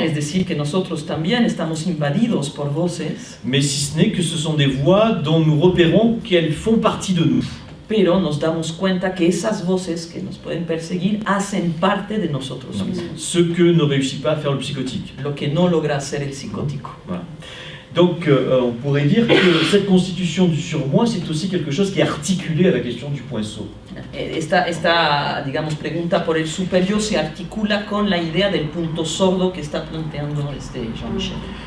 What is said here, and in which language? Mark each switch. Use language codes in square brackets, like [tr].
[es] Es decir, que nosotros también estamos invadidos por voces, [fr] mais si ce n'est que ce sont des voix dont nous repérons qu'elles font partie de nous. [es] pero nos damos cuenta que esas voces que nos pueden perseguir hacen parte de nosotros mismos, [fr] Ce que ne réussit pas à faire le psychotique. [es] lo que no logra hacer el psicótico. [fr] Voilà. Donc on pourrait dire que cette constitution du surmoi, c'est aussi quelque chose qui est articulé à la question du point sourd. [es] Esta, digamos, pregunta por el super-yo se articula con la idea del punto sordo que está planteando Jean-Michel.